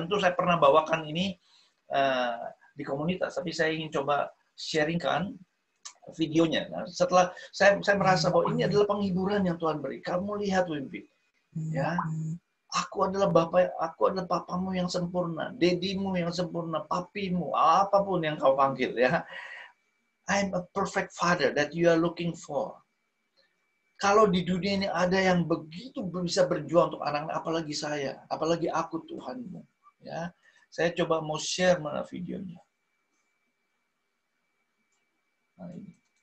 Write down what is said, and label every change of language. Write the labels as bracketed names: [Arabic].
[Indonesian] Tentu saya pernah bawakan ini di komunitas, tapi saya ingin coba sharingkan videonya. Nah, setelah saya merasa bahwa ini adalah penghiburan yang Tuhan beri. Kamu lihat, Wimpy, ya, aku adalah papamu yang sempurna, dedimu yang sempurna, papimu, apapun yang kau panggil, ya. [English] I'm a perfect father that you are looking for. [Indonesian] Kalau di dunia ini ada yang begitu bisa berjuang untuk anak-anak, apalagi saya, apalagi aku Tuhanmu, ya. Saya coba mau share mana videonya. Nah, ini.